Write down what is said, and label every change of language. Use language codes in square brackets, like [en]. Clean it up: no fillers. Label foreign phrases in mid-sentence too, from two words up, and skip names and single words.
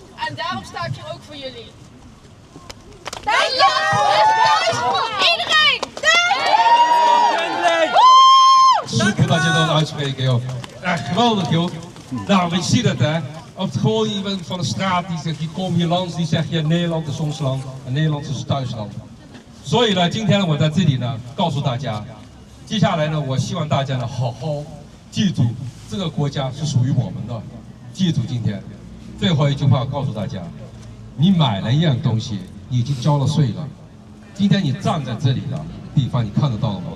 [nl] En daarom sta ik hier ook voor jullie. Nederland is thuis voor iedereen! Super dat je dat uitspreekt, joh. Echt geweldig, joh. Nou, je ziet het, hè. Of gewoon iemand van de straat die zegt, die komt hier langs, die zegt, ja, Nederland is ons land en Nederland is ons thuisland. [zh] 所以呢，今天呢，我在这里呢，告诉大家，接下来呢，我希望大家呢，好好记住，这个国家是属于我们的。记住今天最后一句话，告诉大家，你买了一样东西，你已经交了税了。今天你站在这里的地方，你看得到了吗？